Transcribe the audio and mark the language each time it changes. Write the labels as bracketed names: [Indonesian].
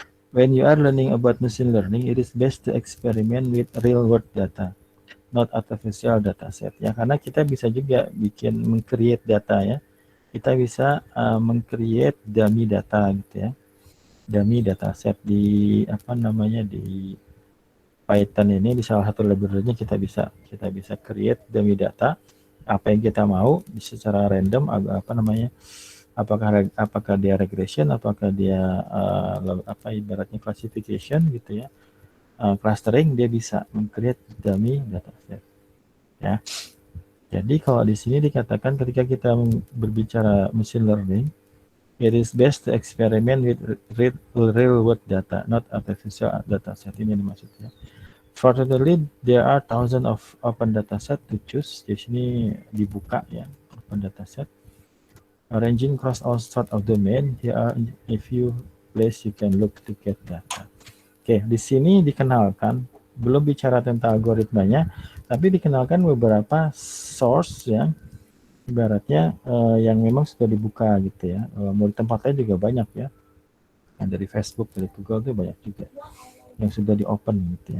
[English] When you are learning about machine learning, it is best to experiment with real world data, not artificial data set. [Indonesian] Ya, karena kita bisa juga bikin meng-create data ya. Kita bisa meng-create dummy data gitu ya. Dummy data set di apa namanya di Python ini, di salah satu library-nya kita bisa create dummy data apa yang kita mau secara random, apa namanya, apakah dia regression, apakah dia apa ibaratnya classification gitu ya, clustering, dia bisa meng-create dummy dataset. Ya. Jadi kalau di sini dikatakan ketika kita berbicara machine learning, [English] it is best to experiment with real world data, not artificial dataset. [Indonesian] Ini maksudnya. [English] Fortunately, there are thousands of open dataset to choose. [Indonesian] Di sini dibuka ya, open dataset. [English] Ranging across all sorts of domain. Here are a few places you can look to get data. [Indonesian] Oke, di sini dikenalkan, belum bicara tentang algoritmanya, tapi dikenalkan beberapa source yang ibaratnya yang memang sudah dibuka gitu ya. Mau di tempatnya juga banyak ya. Yang dari Facebook, dari Google itu banyak juga yang sudah di open gitu ya.